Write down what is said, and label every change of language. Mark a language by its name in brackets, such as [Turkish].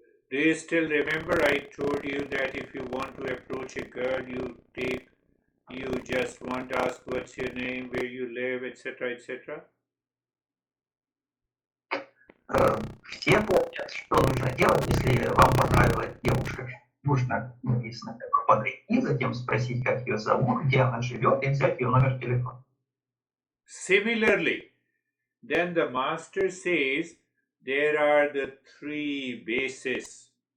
[English] Do you still remember I told you that if you want to approach a girl, you just want to ask what's your name, where you live, etc., etc.? [Russian] Все помнят, что нужно делать, если вам понравилась девушка. Нужно, написано, подойти, затем спросить, как ее зовут, где она живет, и взять ее номер телефона. [English] Similarly, then the master says there are the three bases.